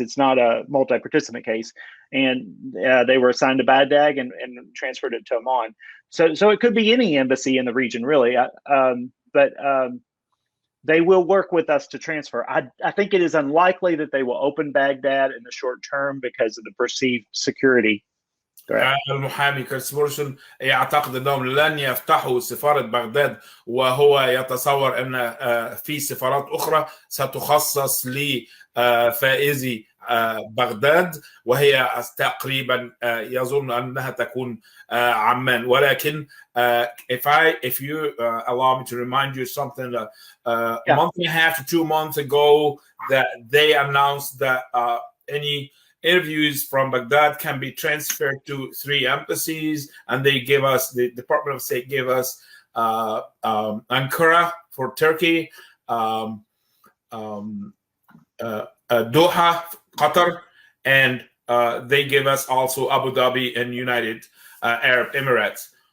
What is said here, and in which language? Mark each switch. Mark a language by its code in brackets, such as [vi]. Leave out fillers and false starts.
[en] It's not a multi-participant case. And they were assigned to Baghdad and transferred it to Amman. So it could be any embassy in the region, really. But they will work with us to transfer. I think it is unlikely that they will open Baghdad in the short term because of the perceived security. [ar] المحامي كريس مورسون يعتقد أنهم لن يفتحوا سفارة بغداد، وهو يتصور أن في سفارات أخرى ستخصص لفائزي بغداد، وهي تقريبا يظن أنها تكون عمان. ولكن [en] if you allow me to remind you something, a month and a half to 2 months ago, that they announced that any interviews from Baghdad can be transferred to 3 embassies, and they gave us, the Department of State gave us Ankara for Turkey, Doha, Qatar, and they gave us also Abu Dhabi and United Arab Emirates.